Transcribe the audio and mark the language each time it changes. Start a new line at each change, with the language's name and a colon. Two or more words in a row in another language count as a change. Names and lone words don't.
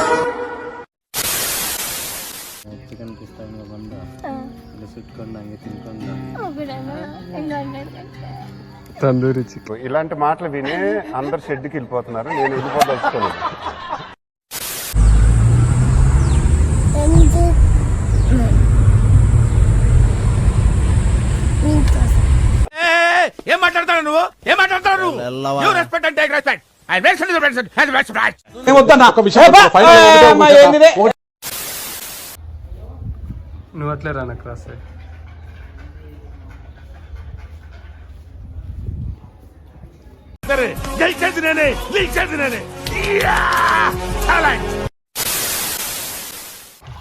Kannada: ಚಿಕನ್ ಇಷ್ಟ ಬಂದ ಸುಟ್ಕೊಂಡು ಹಂಗೆ ತಿನ್ಕೊಂಡು
Telugu: తందూరి చికెన్. ఇలాంటి మాటలు విని అందరు షెడ్కి వెళ్ళిపోతున్నారు. నేను వెళ్ళిపోదలుచుకోలేదు. ఏం మాట్లాడతాడు నువ్వు? ఏం మాట్లాడతాడు నువ్వు?
English: You respect and take respect. And make sure the respect has the respect.
Telugu: నువ్వు అట్లే రానా క్రాస్ గెలిచేది నేనే, గెలిచేది నేనే.